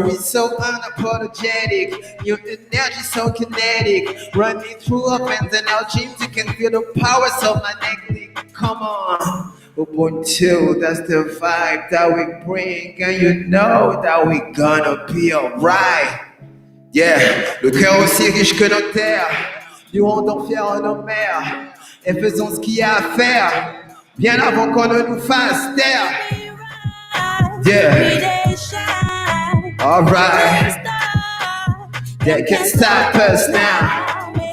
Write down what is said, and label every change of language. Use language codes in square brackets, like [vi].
[en] We so unapologetic, your energy so kinetic, running through our veins and our dreams. You can feel the powers of my neck. Come on. Ubuntu, that's the vibe that we bring, and you know that we gonna be alright. [fr] Yeah, le cœur aussi riche que nos terres, nous rendons fiers nos mères, et faisons ce qu'il y a à faire, bien avant qu'on ne nous fasse taire. [en] Yeah, alright, they can't stop us now.